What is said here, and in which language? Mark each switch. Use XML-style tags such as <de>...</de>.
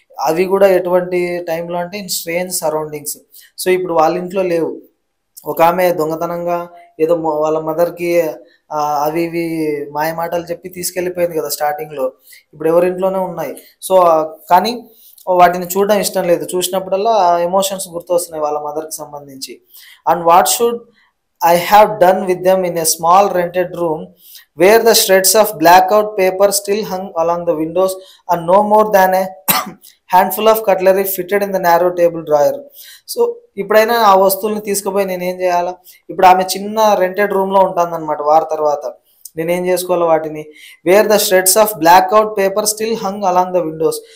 <te>అవి కూడా ఎటువంటి టైంలో అంటే</te> <en>In strange surroundings.</en> <te>సో ఇప్పుడు వాళ్ళ ఇంట్లో లేవు. ఒక ఆమె దొంగతనంగా ఏదో వాళ్ళ మదర్కి అవి ఇవి మాయ మాటలు చెప్పి తీసుకెళ్ళిపోయింది కదా స్టార్టింగ్లో. ఇప్పుడు ఎవరింట్లోనే ఉన్నాయి. సో కానీ వాటిని చూడడం ఇష్టం లేదు. చూసినప్పుడల్లా ఎమోషన్స్ గుర్తొస్తున్నాయి వాళ్ళ మదర్‌కి సంబంధించి.</te> <en>And what should I have done with them in a small rented room where the shreds of blackout paper still hung along the windows and no more than a handful of cutlery fitted in the narrow table drawer.</en> <te>So ఇప్పుడైనా ఆ వస్తువుల్ని తీసుకుపోయి నేనేం చేయాలా? ఇప్పుడు ఆమె చిన్న rented రూమ్‌లో ఉంటుందన్నమాట వార్ తర్వాత. నేనేం చేసుకోవాలా వాటిని?</te> <en>Where the shreds of blackout paper still hung along the windows.</en>